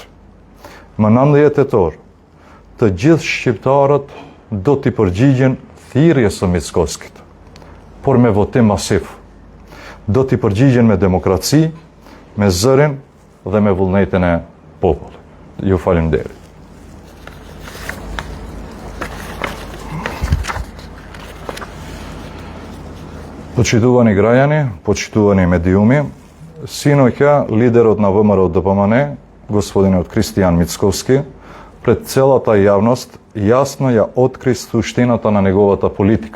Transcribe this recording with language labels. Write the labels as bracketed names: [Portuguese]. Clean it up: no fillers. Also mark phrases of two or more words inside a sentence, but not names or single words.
[Albanian] Më 19 tetor, të gjithë shqiptarët do t'i përgjigjen thirrjes së Mickoskit, por me votim masiv. Do t'i përgjigjen me demokraci, me zërin dhe me vullnetin e popullit. Ju faleminderit. [Macedonian] Почитувани граѓани, почитувани медиуми, синоќа лидерот на ВМРО ДПМН, господинот Кристијан Мицковски, пред целата јавност јасно ја откри суштината на неговата политика.